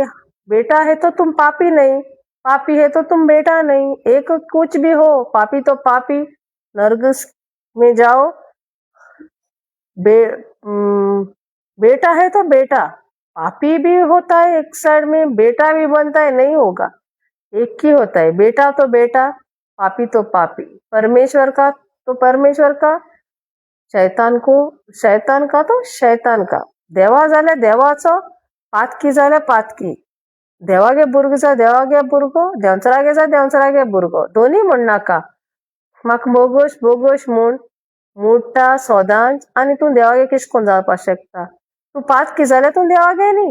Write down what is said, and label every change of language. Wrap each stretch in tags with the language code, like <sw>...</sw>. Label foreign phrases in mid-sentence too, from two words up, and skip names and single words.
<hi>बेटा है तो तुम पापी नहीं, पापी है तो तुम बेटा नहीं, एक कुछ भी हो, पापी तो पापी, नरक में जाओ, बेटा है तो बेटा, पापी भी होता है एक साइड में, बेटा भी बनता है, नहीं होगा, एक ही होता है, बेटा तो बेटा, पापी तो पापी, परमेश्वर का तो परमेश्वर का, शैतान का तो शैतान का।</hi> <kok>देवा जाल्या देवाचो, पातकी जाल्या पातकी, देवागे भुरगो देवागे भुरगो, देंवचरागे देंवचरागे भुरगो, दोन्ही म्हण नाका, म्हाका बोगोश बोगोश म्हूण मोठा सोदांच, आनी तूं देवागे कशें करून जावपाक शकता, तूं पातकी जाल्यार तूं देवागे न्ही।</kok>